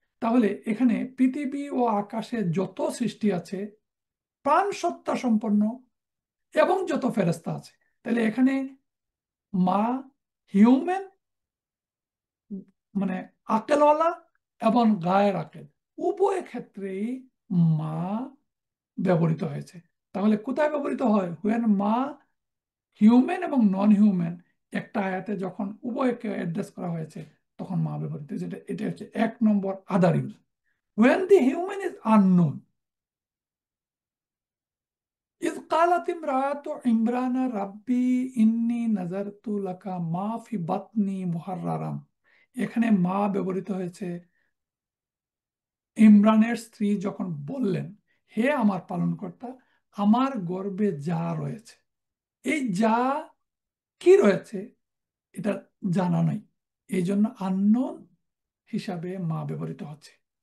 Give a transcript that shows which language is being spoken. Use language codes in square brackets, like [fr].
[bn] তাহলে এখানে পৃথিবী ও আকাশে যত সৃষ্টি আছে, প্রাণ সত্তা সম্পন্ন এবং যত ফেরেশতা আছে, তাহলে এখানে মা হিউম্যান মানে আকেলওয়ালা এবং গায়ের আকেল উভয় ক্ষেত্রেই মা ব্যবহৃত হয়েছে। তাহলে কোথায় ব্যবহৃত হয়? হুয়েন মা হিউম্যান এবং নন হিউম্যান একটা আয়াতে যখন উভয়কে অ্যাড্রেস করা হয়েছে তখন মা ব্যবহৃত হয়েছে। এটা হচ্ছে এক নম্বর আদার use. [en] When the human is unknown, [ar] إذ قالت امرأة عمران ربي إني نذرت لك ما في بطني محررا। [bn] এখানে মা ব্যবহৃত হয়েছে ইমরানের স্ত্রী যখন বললেন, হে আমার পালনকর্তা, আমার গর্ভে যা রয়েছে, এই যা কি রয়েছে এটা জানা নাই, এই জন্য আননোন হিসাবে মা ব্যবহৃত হচ্ছে।